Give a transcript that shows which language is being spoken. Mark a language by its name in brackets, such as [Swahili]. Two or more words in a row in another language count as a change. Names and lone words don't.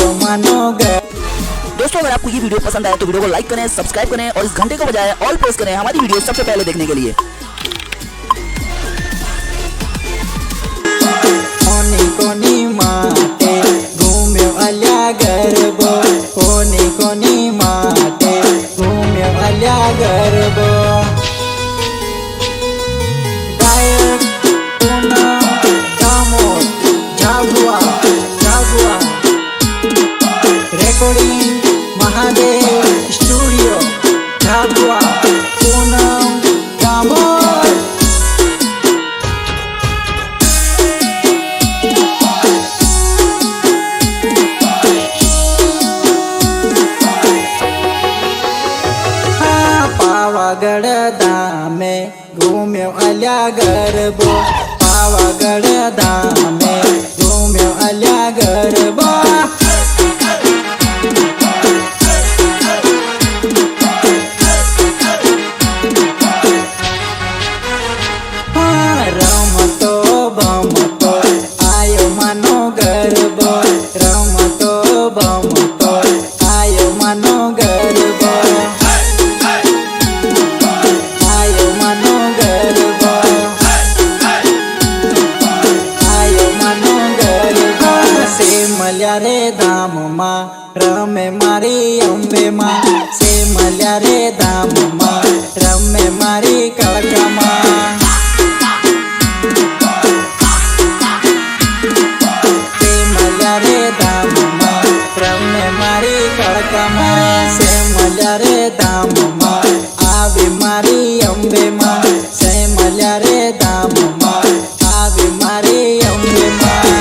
[Bhili] मानो गे। [Hindi] दोस्तों अगर आपको ये वीडियो पसंद आए तो वीडियो को लाइक करें, सब्सक्राइब करें और इस घंटे को बजाय [English] all press [Hindi] करें हमारी वीडियो सबसे पहले देखने के लिए। [Bhili] कोनी कोनी माटे घूम्यो अल्या गरबो, कोनी कोनी माटे घूम्यो अल्या गरबो। [Hindi] गायक पूनम दामोद झाबुआ झाबुआ, रेकॉर्डिंग महादेव स्टूडियो झाबुआ पूनम दामोद। [Bhili] पावागढ़ धामे घूम्यो अल्या गरबो, पावागढ़ धामे घूम्यो अल्या गरबो। रमतो भमतो आयो मानो गरबो, रमतो भमतो आयो मानो गरबो, आयो मानो गरबो, आयो मानो गरबो। से मल्या रे धाम मा रमे मारी अंबे मा, से मल्या रे धाम मा रमे मारी कड़का मा। से मल्या रे धाम मा आवे मारी अंबे मा, से मल्या रे धाम मा आवे मारी अंबे मा।